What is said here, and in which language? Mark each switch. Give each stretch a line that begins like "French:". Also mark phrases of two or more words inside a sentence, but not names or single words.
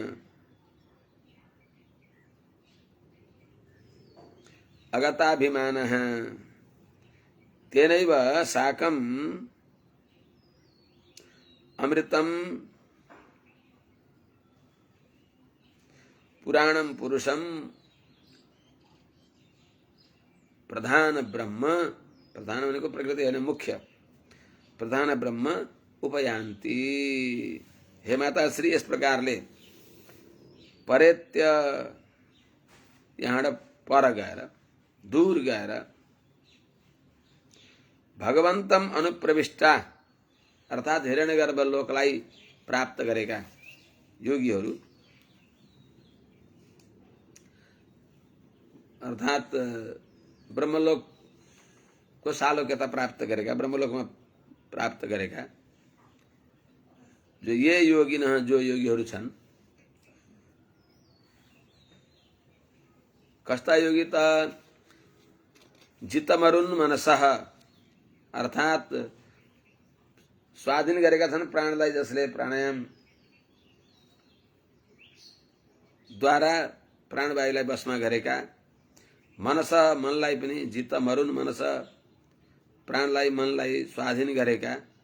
Sanskrit: अगताभिमानः तेनैव साकम् अमृतं पुराणं पुरुषं प्रधान ब्रह्म,
Hindi: प्रधान होने को प्रकृति है मुख्य,
Sanskrit: प्रधान ब्रह्म उपयान्ति।
Hindi: हे माता श्री, इस प्रकार
Nepali: ले परेत्य यहाँ पर गएर दूर गएर
Sanskrit: भगवन्तम अनुप्रविष्टा
Nepali: अर्थात हिरण्यगर्भ लोकलाई प्राप्त गरेका योगीहरू अर्थात ब्रह्मलोक को सालोक्यता प्राप्त गरेका, ब्रह्मलोकमा प्राप्त गरेका जो
Sanskrit: ये योगिन,
Nepali: जो योगीहरू छन्, कस्ता योगी त
Sanskrit: जितमरुन् मनसः
Nepali: अर्थात स्वाधीन गरेका छन् प्राणलाई, जसले प्राणायाम द्वारा प्राणवायुलाई बसमा गरेका, मनस मनलाई पनि
Sanskrit: जितमरुन् मनस
Nepali: प्राणलाई मनलाई स्वाधीन गरेका,